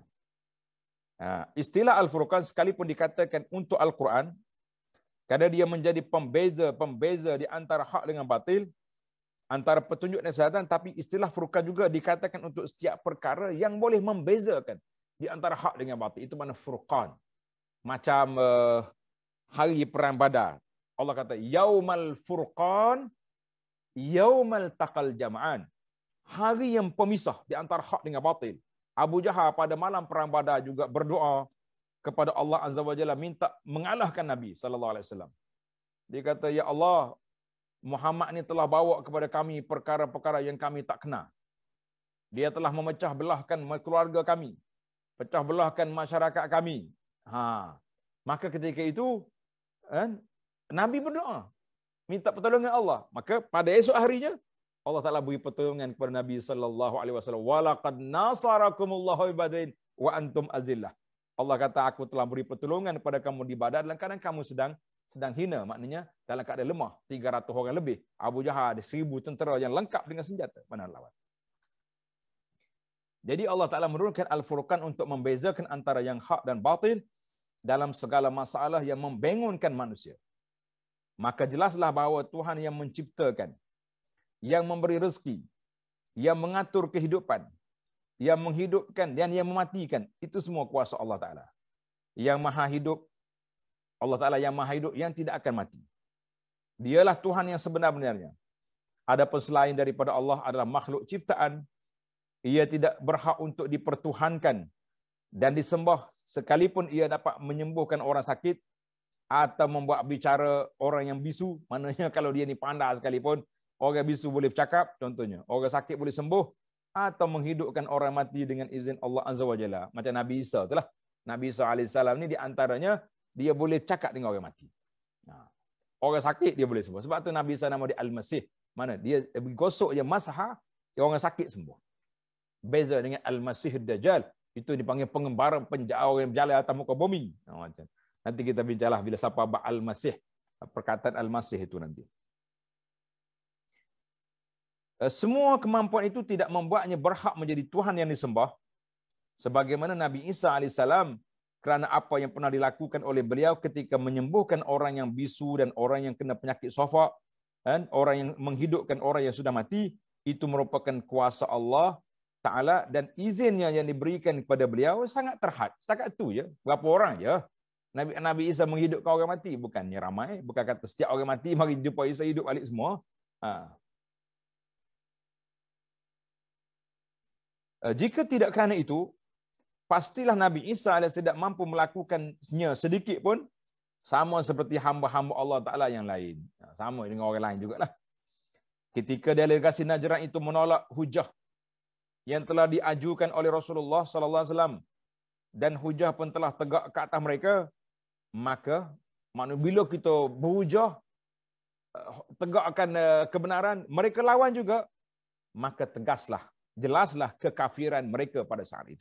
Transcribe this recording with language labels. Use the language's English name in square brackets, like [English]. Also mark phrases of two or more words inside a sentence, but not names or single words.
[Malay] Istilah Al-Furqan sekalipun dikatakan untuk Al-Quran, kerana dia menjadi pembeza di antara hak dengan batil, antara petunjuk dan kesesatan, tapi istilah Furqan juga dikatakan untuk setiap perkara yang boleh membezakan di antara hak dengan batil. Itu makna Furqan. Macam hari perang Badar. Allah kata, [Arabic] يوم الفرقان يوم التقى الجمعان. [Malay] Hari yang pemisah di antara hak dengan batil. Abu Jahal pada malam perang Badar juga berdoa kepada Allah [Arabic] عز وجل, [Malay] minta mengalahkan Nabi [Arabic] صلى الله عليه وسلم. [Malay] Dia kata, ya Allah, Muhammad ni telah bawa kepada kami perkara-perkara yang kami tak kenal. Dia telah memecah belahkan keluarga kami, pecah belahkan masyarakat kami. Maka ketika itu Nabi berdoa minta pertolongan Allah. Maka pada esok harinya Allah Ta'ala beri pertolongan kepada Nabi [Arabic] صلى الله عليه وسلم. ولقد نصركم الله ببدر وأنتم أذلة. [Malay] Allah kata, aku telah beri pertolongan kepada kamu di Badar dalam keadaan kamu sedang hina, maknanya dalam keadaan lemah, 300 orang lebih. Abu Jahal ada 1000 tentera yang lengkap dengan senjata, mana lawan. Jadi Allah Ta'ala menurunkan Al-Furqan untuk membezakan antara yang hak dan batil dalam segala masalah yang membangunkan manusia. Maka jelaslah bahawa Tuhan yang menciptakan, yang memberi rezeki, yang mengatur kehidupan, yang menghidupkan dan yang mematikan, itu semua kuasa Allah Ta'ala. Yang maha hidup, Allah Ta'ala yang maha hidup, yang tidak akan mati. Dialah Tuhan yang sebenar-benarnya. Adapun selain daripada Allah adalah makhluk ciptaan, ia tidak berhak untuk dipertuhankan dan disembah, sekalipun ia dapat menyembuhkan orang sakit atau membuat bicara orang yang bisu. Maknanya kalau dia ni pandai sekalipun, orang bisu boleh bercakap, contohnya. Orang sakit boleh sembuh, atau menghidupkan orang mati dengan izin Allah [Arabic] عز وجل. [Malay] Macam Nabi Isa itulah. Nabi Isa AS ni di antaranya, dia boleh cakap dengan orang mati. Orang sakit dia boleh sembuh. Sebab tu Nabi Isa nama dia Al-Masih. Mana? Dia gosok je masah, orang sakit sembuh. Beza dengan Al-Masih Dajjal, itu dipanggil pengembara, orang yang berjalan atas muka bumi. Macam. Nanti kita bincanglah bila siapa Al-Masih. Perkataan Al-Masih itu nanti. Semua kemampuan itu tidak membuatnya berhak menjadi Tuhan yang disembah. Sebagaimana Nabi Isa AS, kerana apa yang pernah dilakukan oleh beliau ketika menyembuhkan orang yang bisu dan orang yang kena penyakit sofak, dan orang yang menghidupkan orang yang sudah mati, itu merupakan kuasa Allah Ta'ala, dan izinnya yang diberikan kepada beliau sangat terhad. Setakat itu je. Berapa orang je Nabi Isa menghidupkan orang mati? Bukannya ramai. Bukan kata setiap orang mati mari jumpa Isa hidup balik semua. Jika tidak kerana itu, pastilah Nabi Isa AS tidak mampu melakukannya sedikit pun, sama seperti hamba-hamba Allah Ta'ala yang lain. Sama dengan orang lain jugalah. Ketika delegasi Najran itu menolak hujah yang telah diajukan oleh Rasulullah [Arabic] صلى الله عليه وسلم, [Malay] dan hujah pun telah tegak ke atas mereka, maka bila kita berhujah tegakkan kebenaran, mereka lawan juga, maka tegaslah, jelaslah kekafiran mereka pada saat itu.